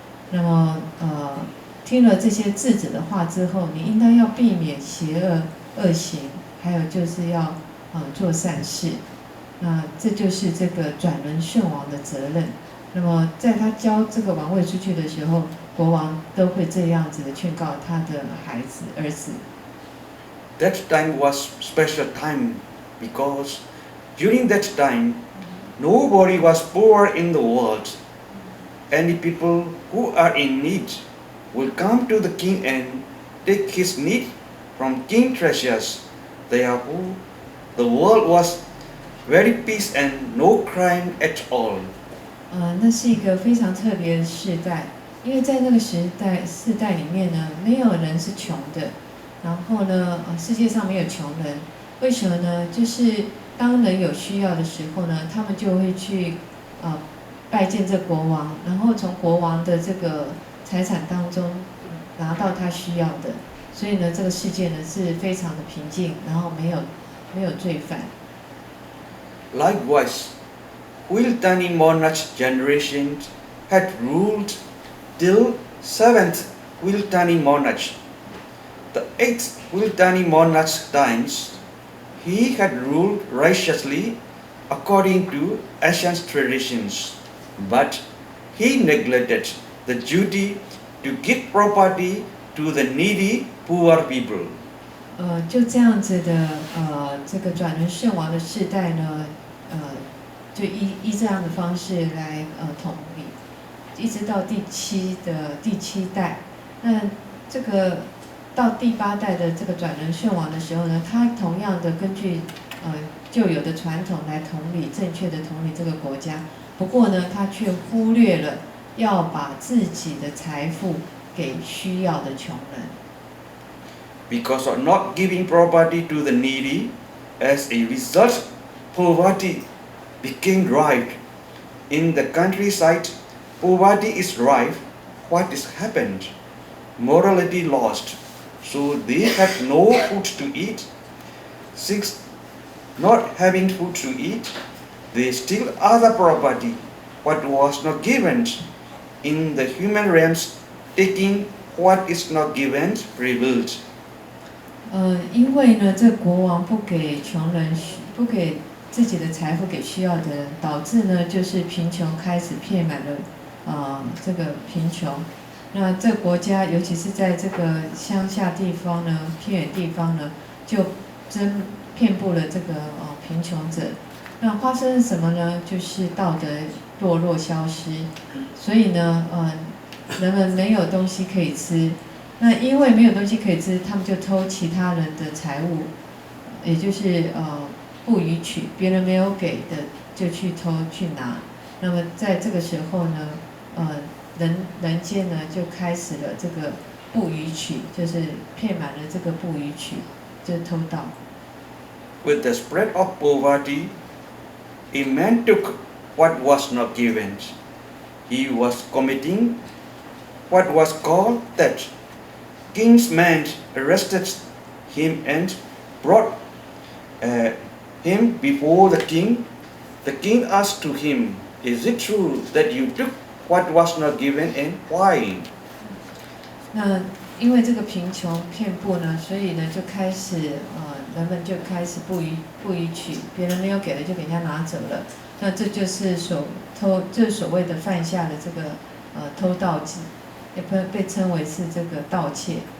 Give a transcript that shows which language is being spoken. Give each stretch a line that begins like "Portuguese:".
Chinese: 那么听了这些智者的话之后，你应当要避免邪恶恶行，还有就是要做善事。那这就是这个转轮圣王的责任。那么在他交这个王位出去的时候，国王都会这样子的劝告他的儿子。
English: That time was special time because during that time nobody was poor in the world. Any people who are in need will come to the king and take his need from king treasures. Therefore, the world was very peace and no crime at all.
Chinese: 那是一个非常特别的世代，因为在那个世代里面呢，没有人是穷的，然后呢，世界上没有穷人，为什么呢？就是当人有需要的时候呢，他们就会去拜见这国王，然后从国王的这个财产当中拿到他需要的，所以呢，这个世界呢是非常的平静，然后没有罪犯。
English: Likewise, Wiltani monarch generation had ruled till 7th Wiltani monarch. The 8th Wiltani monarch's times, he had ruled righteously according to ancient traditions, but he neglected the duty to give property to the needy poor people.
Chinese: 就这样子的这个转轮圣王的世代呢，就依这样的方式来统理，一直到第七代。那这个到第8代的这个转轮圣王的时候呢，他同样的根据旧有的传统来正确的统理这个国家。不过呢，他却忽略了要把自己的财富给需要的穷人。
English: Because of not giving property to the needy, as a result, poverty became rife. In the countryside, poverty is rife. What is happened? Morality lost. So they have no food to eat. 6. Not having food to eat, they steal other property, what was not given. In the human realms, taking what is not given prevailed.
Chinese: 因为呢，这国王不给穷人，不给自己的财富给需要的人，导致呢，就是贫穷开始遍满了这个贫穷。那这个国家，尤其是在这个乡下地方呢、偏远地方呢，就遍布了这个贫穷者。那发生什么呢？就是道德堕落消失，所以呢，人们没有东西可以吃。那因为没有东西可以吃，他们就偷其他人的财物，也就是不予取，别人没有给的就去偷去拿。那么在这个时候呢，人间呢就开始了这个不予取，就是遍满了这个不予取，就是偷盗。
English: With the spread of poverty, a man took what was not given. He was committing what was called theft. King's men arrested him and brought him before the king. The king asked to him, "Is it true that you took what was not given, and why?"
Chinese: 那因为这个贫穷遍布呢，所以呢就开始人们就开始不予取，别人没有给的就给人家拿走了。那这就是所谓的犯下的这个偷盗罪，也被称为是这个盗窃。